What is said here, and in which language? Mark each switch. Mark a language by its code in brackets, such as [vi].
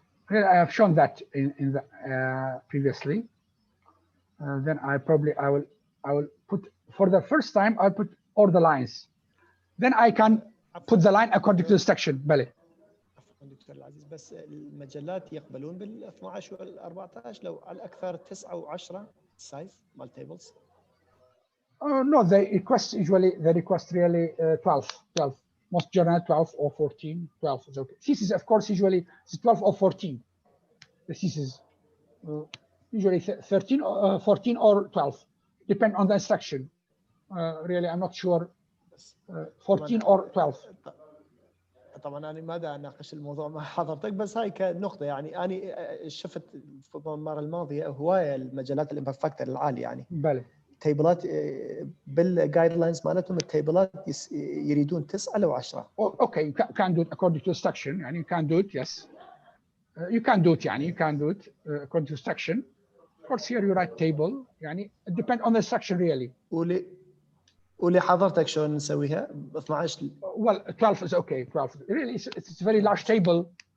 [en] Well, I have shown that in the previously. Then I will put, for the first time I'll put all the lines. Then I can put the line according to the instruction. [ar] بله. دكتور العزيز، بس المجلات يقبلون بال 12 وال 14 لو على الاكثر 9 و10 سايز مال tables. [en] No, they request really 12. Most journal 12 or 14. 12 is okay. Thesis, of course, usually is 12 or 14. The thesis usually 13, 14 or 12, depend on the instruction. Really, I'm not sure. 14 or 12. [ar] طبعا انا ما دا اناقش الموضوع مع حضرتك، بس هاي كنقطه يعني انا شفت في المره الماضيه هوايه المجالات الامباكت فاكتور العالي يعني. بله. تيبلات بالجايد لاينز مالتهم التيبلات يريدون 9 لو 10. [en] Okay, you can do it according to instruction. يعني you can do it, yes. you can do it يعني you can do it according to section. Of course here you write table يعني it depends on the section really. [ar] ولي حضرتك شلون نسويها ب 12 [en] well 12 is okay 12 really it's a very large table.